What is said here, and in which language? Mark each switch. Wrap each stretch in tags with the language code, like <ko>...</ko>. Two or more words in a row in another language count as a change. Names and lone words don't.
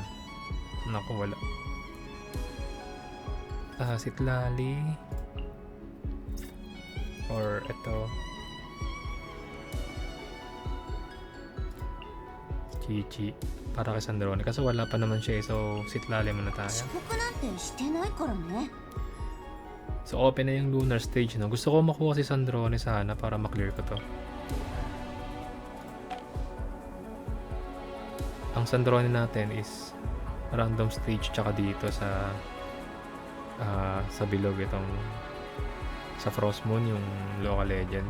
<tl>Naku, wala. Sitlali. Or ito. Chichi. Para kay Sandrone. Kasi wala pa naman siya, so Sitlali muna tayo.</tl> <ja>遅刻なんてしてないからね。</ja> <tl>So open na yung</tl> <en>lunar stage,</en> <tl>no? Gusto ko makuha si Sandrone sana para maklear ko to. Ang Sandrone natin is</tl> <en>random stage</en> <tl>tsaka dito sa bilog itong sa Frost Moon, yung</tl> <en>local legend.</en>